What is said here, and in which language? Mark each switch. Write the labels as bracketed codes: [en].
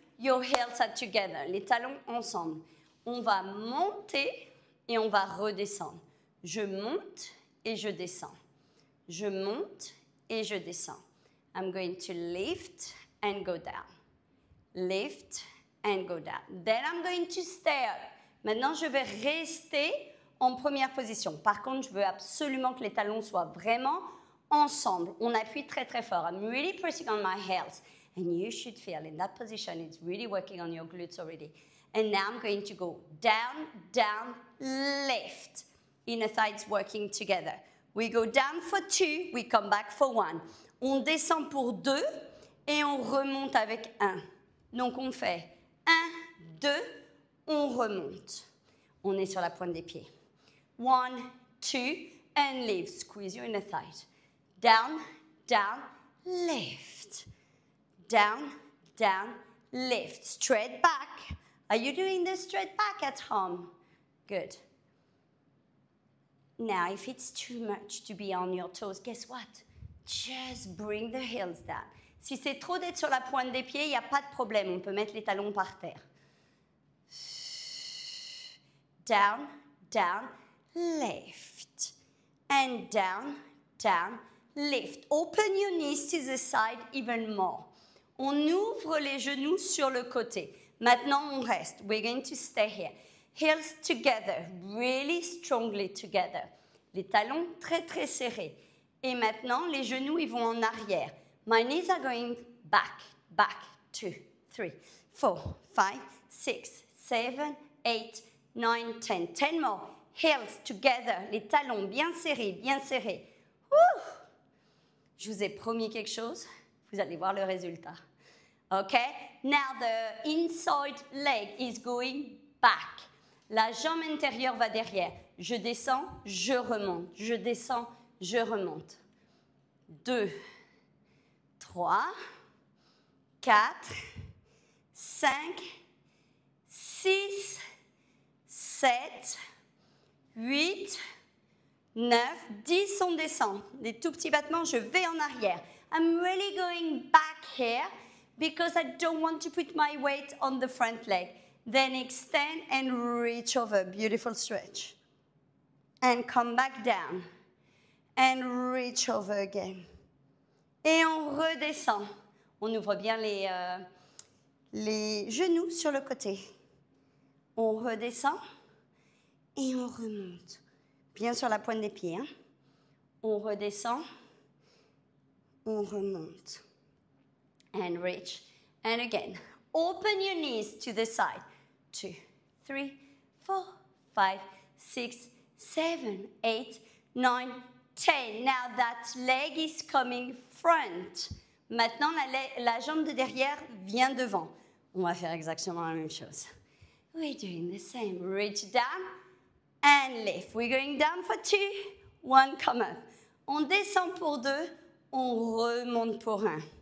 [en] your heels are together. [fr] Les talons ensemble. On va monter et on va redescendre. Je monte et je descends. Je monte et je descends. [en] I'm going to lift and go down. Lift and go down. Then I'm going to stay up. [fr] Maintenant, je vais rester en première position. Par contre, je veux absolument que les talons soient vraiment ensemble. On appuie très très fort. [en] I'm really pressing on my heels. And you should feel in that position, it's really working on your glutes already. And now I'm going to go down, down, lift. Inner thighs working together. We go down for 2, we come back for 1. [fr] On descend pour 2 et on remonte avec 1. Donc on fait 1, 2, on remonte. On est sur la pointe des pieds. [en] 1, 2, and lift. Squeeze your inner thighs. Down, down, lift. Down, down, lift. Straight back. Are you doing the straight back at home? Good. Now, if it's too much to be on your toes, guess what? Just bring the heels down. [fr] Si c'est trop d'être sur la pointe des pieds, il n'y a pas de problème. On peut mettre les talons par terre. [en] Down, down, lift. And down, down, lift. Open your knees to the side even more. [fr] On ouvre les genoux sur le côté. Maintenant, on reste. [en] We're going to stay here. Heels together, really strongly together. [fr] Les talons très, très serrés. Et maintenant, les genoux, ils vont en arrière. [en] My knees are going back, back, 2, 3, 4, 5, 6, 7, 8, 9, 10. 10 more. Heels together, [fr] les talons bien serrés, bien serrés. Woo! Je vous ai promis quelque chose. Vous allez voir le résultat. [en] Okay? Now the inside leg is going back. [fr] La jambe intérieure va derrière. Je descends, je remonte. Je descends, je remonte. 2, 3, 4, 5, 6, 7, 8, 9, 10, on descend. Des tout petits battements, je vais en arrière. [en] I'm really going back here because I don't want to put my weight on the front leg. Then extend and reach over. Beautiful stretch. And come back down. And reach over again. [fr] Et on redescend. On ouvre bien les genoux sur le côté. On redescend et on remonte. Bien sur la pointe des pieds. Hein? On redescend. On remonte. [en] And reach. And again. Open your knees to the side. 2, 3, 4, 5, 6, 7, 8, 9, 10. Now that leg is coming front. [fr] Maintenant, la jambe de derrière vient devant. On va faire exactement la même chose. [en] We're doing the same. Reach down and lift. We're going down for 2, 1, come up. [fr] On descend pour 2, on remonte pour 1.